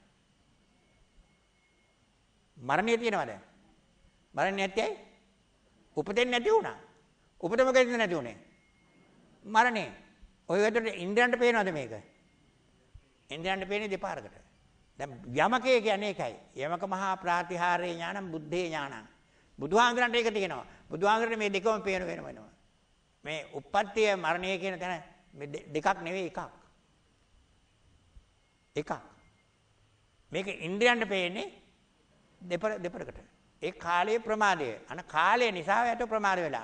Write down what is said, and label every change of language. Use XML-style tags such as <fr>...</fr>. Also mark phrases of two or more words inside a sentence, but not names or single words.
<si>මරණය තියෙනවද? මරණය නැත්තේ ඇයි? උපතෙන් නැති වුණා. උපත මොකද නැති වුණේ? මරණය. ඔය විදිහට ඉන්ද්‍රයන්ට පේනවද මේක? ඉන්ද්‍රයන්ට පේන්නේ දෙපාරකට. දැන් යමකේ කියන්නේ ඒකයි.</si> <pi>යමක මහා ප්‍රාතිහාරේ ඥානං බුද්ධේ ඥානං.</pi> <si>බුදුහාමුදුරන්ට ඒක තියෙනවා. බුදුහාමුදුරන්ට මේ දෙකම පේන වෙනවා. මේ උප්පත්තිය මරණය කියන තැන මේ දෙකක් නෙවෙයි එකක්. එකක්. මේක ඉන්ද්‍රයන්ට පේන්නේ දෙපරකට. ඒ කාලයේ ප්‍රමාදය. අන කාලය නිසා යට ප්‍රමාද වෙලා.</si>